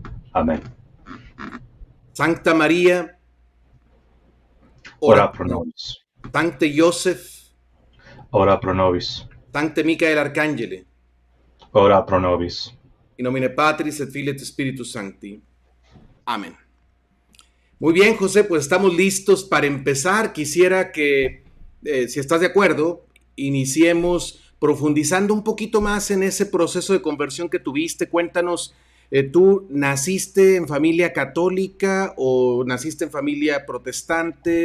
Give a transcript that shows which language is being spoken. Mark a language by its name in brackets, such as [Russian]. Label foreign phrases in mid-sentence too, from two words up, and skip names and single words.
[Latin] Amen. Sancta María, ora Ora pro pro nobis. nobis. Sancte Joseph, Ora pro nobis. Sancte Micael Arcangele. Ora pro nobis. In nomine Patris et Filii et Spiritus Sancti. Amén. [Spanish] Muy bien, José, pues estamos listos para empezar. Quisiera que, si estás de acuerdo, iniciemos profundizando un poquito más en ese proceso de conversión que tuviste. Cuéntanos, ¿tú naciste en familia católica o naciste en familia protestante?